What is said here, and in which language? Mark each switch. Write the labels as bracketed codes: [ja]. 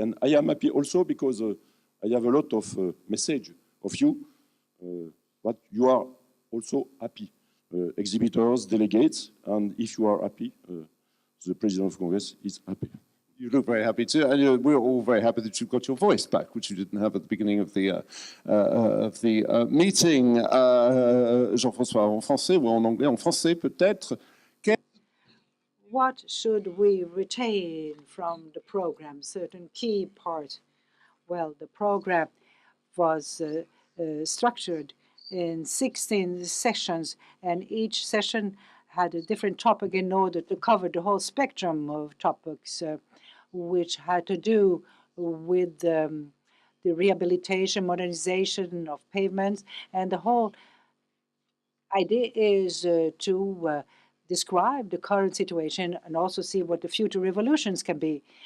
[en] And I am happy also because I have a lot of message of you, but you are also happy. Exhibitors, delegates, and if you are happy, the President of Congress is happy. You look very happy too, and we're all very happy that you've got your voice back, which you didn't have at the beginning of the meeting. [fr] Jean-François, en français ou en anglais? En français peut-être. [en] What should we retain from the program? Certain key parts. Well, the program was structured in 16 sessions, and each session had a different topic in order to cover the whole spectrum of topics, which had to do with the rehabilitation, modernization of pavements, and the whole idea is to describe the current situation and also see what the future revolutions can be.